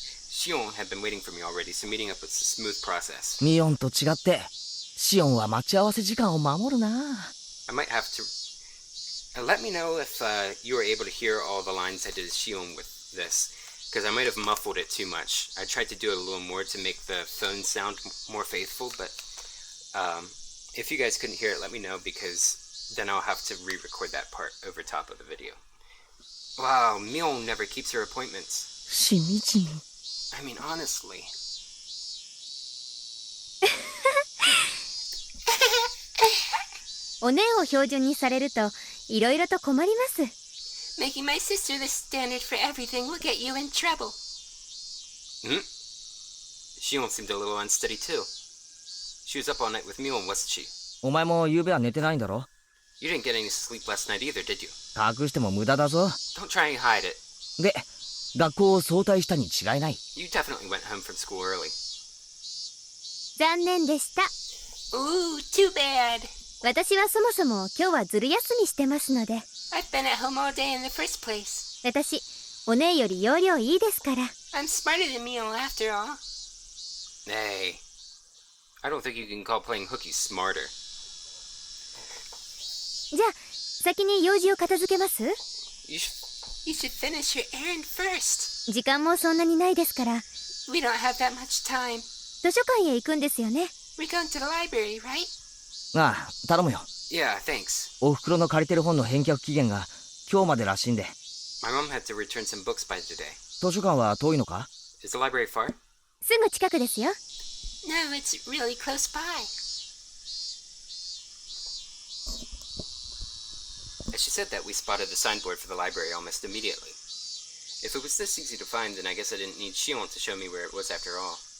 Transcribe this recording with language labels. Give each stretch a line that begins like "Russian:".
English: Shion had been waiting for me already, so meeting up was a smooth process.
Japanese: ミオンと違ってシオンは待ち合わせ時間を守るな。
English: I might have to... let me know if you were able to hear all the lines I did as Shion with this, because I might have muffled it too much. I tried to do it a little more to make the phone sound more faithful, but if you guys couldn't hear it, let me know, because then I'll have to re-record that part over top of the video. Wow, Mion never keeps her appointments.
Japanese: しみじみ。
English: I mean, honestly.
Japanese: おねを標準にされるといろいろと困ります。
English: Making my sister the standard for everything will get you in trouble. Shion seemed a little unsteady too. She was up all night with Mion, wasn't she?
Japanese: お前も夕べは寝てないんだろ？
English: You didn't get any sleep last night either, did you?
Japanese: 隠しても無駄だぞ。
English: Don't try and hide it.
Japanese: で、学校を早退したに違いない。
English: You definitely went home from school early.
Japanese: 残念でした。
English: Ooh, too bad.
Japanese: 私はそもそも今日はずる休みしてますので。
English: I've been at home all day in the first place.
Japanese: 私、おねより容量いいですから。
English: I'm smarter than Mio after all. Hey. I don't think you can call playing hooky smarter.
Japanese: じゃあ、先に用事を片付けます？
English: You should finish your errand first.
Japanese: 時間もそんなにないですから。
English: We don't have that much time.
Japanese: 図書館へ行くんですよね。
English: We're going to the library, right?
Japanese: ああ、頼むよ。
English: Yeah, thanks.
Japanese: お袋の借りてる本の返却期限が今日までらしいんで。
English: My mom had to return some books by today.
Japanese: 図書館は遠いのか？
English: Is the library far?
Japanese: すぐ近くですよ。
English: No, it's really close by. As she said that, we spotted the signboard for the library almost immediately. If it was this easy to find, then I guess I didn't need Shion to show me where it was after all.